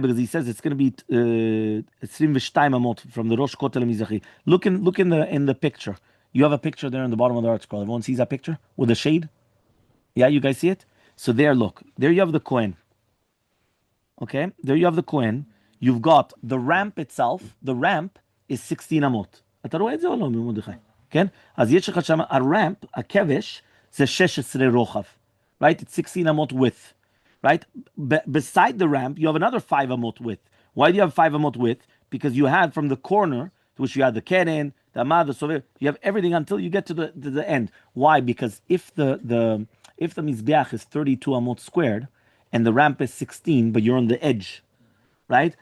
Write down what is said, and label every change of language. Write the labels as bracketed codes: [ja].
[en] Because he says it's going to be 22 amot from the Rosh Kotel Mizrahi. Look in the picture. You have a picture there in the bottom of the art scroll. Everyone sees that picture with the shade? Yeah, you guys see it? So there, look. There you have the Kohen. Okay? There you have the Kohen. You've got the ramp itself. The ramp is 16 amot. [he] אתה רואה את זה או לא, מרדכי? כן? אז יש לך שם, הרמפ, הכבש, זה 16 רוחב. [en] Right? It's 16 amot width. Right? Beside the ramp, you have another 5 amot width. Why do you have 5 amot width? Because you had from the corner, to which you had the keren, the ama, the sovev. You have everything until you get to the end. Why? Because if the mizbeach is 32 amot squared, and the ramp is 16, but you're on the edge, right?